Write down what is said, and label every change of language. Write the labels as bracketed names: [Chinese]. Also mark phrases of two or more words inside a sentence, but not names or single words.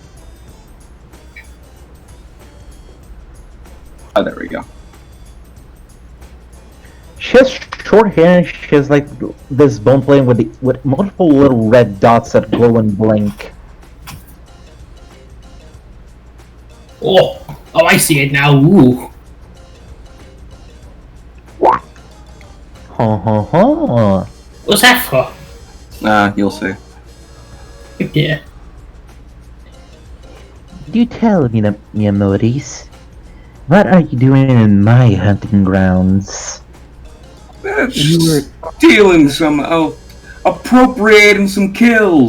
[English] Oh, there we go. She has short hair and she has like this bone plate with multiple little red dots that glow and blink. Oh, I see it now. Ooh. Ha ha ha. What's that for? You'll see. Oh dear. Do tell me, Maurice, what are you doing in my hunting grounds? Stealing some, appropriating some kills.